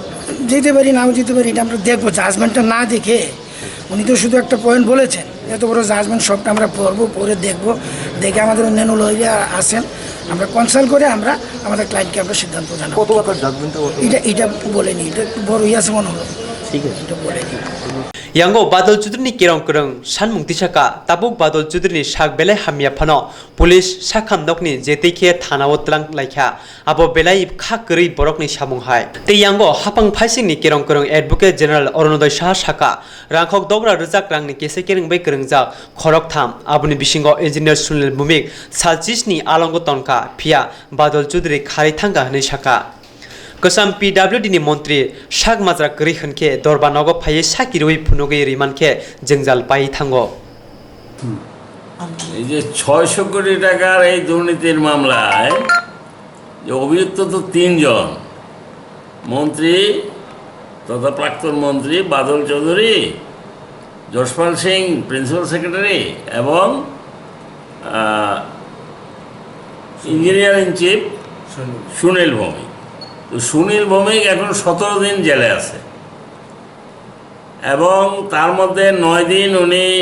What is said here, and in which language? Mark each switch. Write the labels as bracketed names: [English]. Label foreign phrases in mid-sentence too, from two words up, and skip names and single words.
[Bangla] যেতে পারি নাও যেতে পারি এটা আমরা দেখবো জাজমেন্টটা না দেখে উনি তো শুধু একটা পয়েন্ট বলেছেন এত বড় জাজমেন্ট সবটা আমরা পড়বো পড়ে দেখবো দেখে আমাদের অন্যান্য লয়াররা আসেন আমরা কনসাল্ট করে আমরা আমাদের ক্লায়েন্টকে আমরা সিদ্ধান্ত জানাবো এটা বলেনি এটা একটু বড় আছে মনে হলো ঠিক আছে এটা বলেনি [Kok Borok] Yango Badal Chowduryni kerong kereng sanmung tisaka tabuk Badal Chowduryni sak belai hamya phano police sakham nokni jetikhe thanao tlang laikha abo belai kha kri borokni samung hai te yango hapang phaisingni kerong kereng [English] advocate general [Kok Borok] Orunodoi Saha saka rangkhok dogra rujak rangni kese kereng bai kerengjak khorok tham abuni bisingo engineer Sunil Bumik salchisni alongo Tonkha phia Badal Chowduryni khari thanga hne saka Kwcham PWD ni Montri sak majra kri khanke Dorbarnog phai sakiroi phunogei rimanke jengjal pai thango [Bangla] এই যে 600 কোটি টাকার এই দুর্নীতির মামলায় যে অভিযুক্ত তো তিনজন মন্ত্রী তথা প্রাক্তন মন্ত্রী বাদল চৌধুরী যশপাল সিং [English] principal secretary [Bangla] এবং [English] engineer in chief [Bangla] সুনীল ভৌমিক তো সুনীল ভৌমিক এখন 17 দিন জেলে আছে এবং তার মধ্যে 9 দিন উনি